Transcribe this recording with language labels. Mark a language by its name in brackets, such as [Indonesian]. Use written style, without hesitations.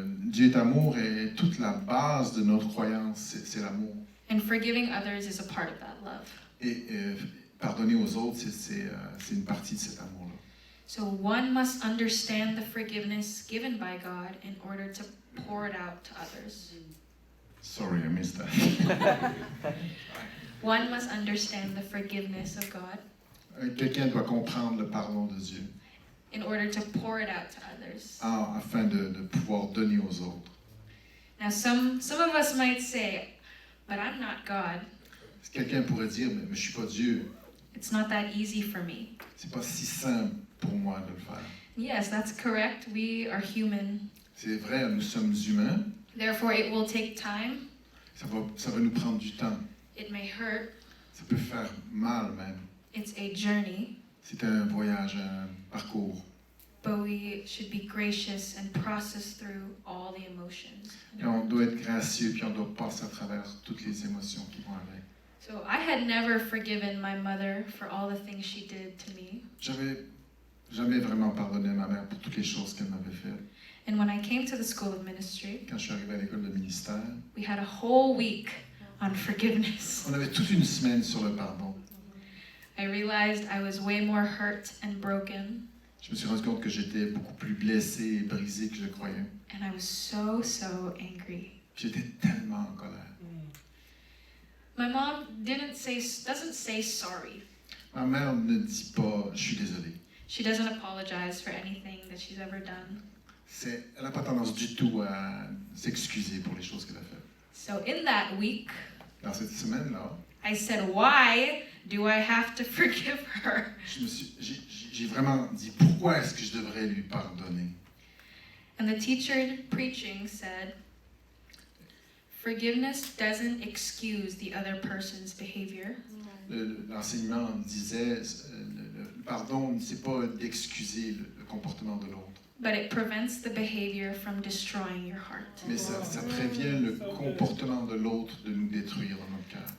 [French] Dieu est amour et toute la base de notre croyance, c'est l'amour. [English] And forgiving others is a part of that love. [French] Et pardonner aux autres, c'est une partie de cet amour-là. [English] So one must understand the forgiveness given by God in order to pour it out to others. Sorry, I missed that. One must understand the forgiveness of God [French] Quelqu'un doit comprendre le pardon de Dieu [English] in order to pour it out to others. [French] afin de pouvoir donner aux autres. [English] Now some of us might say, but I'm not God. [French] Quelqu'un pourrait dire, mais je suis pas Dieu. [English] It's not that easy for me. [French] C'est pas si simple pour moi de le faire. [English] Yes, that's correct. We are human. [French] C'est vrai, nous sommes humains. [English] Therefore, it will take time. [French] Ça va nous prendre du temps. [English] It may hurt. [French] Ça peut faire mal même. [English] It's a journey. [French] C'est un voyage, un parcours. [English] But we should be gracious and process through all the emotions. [French] Et on doit être gracieux, puis on doit passer à travers toutes les émotions qui vont avec. [English] So I had never forgiven my mother for all the things she did to me. [French] J'avais jamais vraiment pardonné à ma mère pour toutes les choses qu'elle m'avait faites. [English] And when I came to the school of ministry, [French] Quand je suis arrivé à l'école de ministère, [English] we had a whole week on forgiveness. [French] on avait toute une semaine sur le pardon. [English] I realized I was way more hurt and broken, [French] Je me suis rendu compte que j'étais beaucoup plus blessé et brisé que je croyais. [English] and I was so angry. [French] J'étais tellement en colère. [English] My mom doesn't say sorry. [French] Ma mère ne dit pas « je suis désolé ». [English] She doesn't apologize for anything that she's ever done. [French] Elle n'a pas tendance du tout à s'excuser pour les choses qu'elle a faites. [English] So in that week, [French] Dans cette semaine-là, [English] I said, why do I have to forgive her? [French] j'ai vraiment dit « pourquoi est-ce que je devrais lui pardonner ?» [English] And the teacher preaching said, forgiveness doesn't excuse the other person's behavior. [French] L'enseignement disait le pardon ne c'est pas d'excuser le comportement de l'autre, [English] But it prevents the behavior from destroying your heart. [French] mais ça prévient le comportement de l'autre de nous détruire dans notre cœur.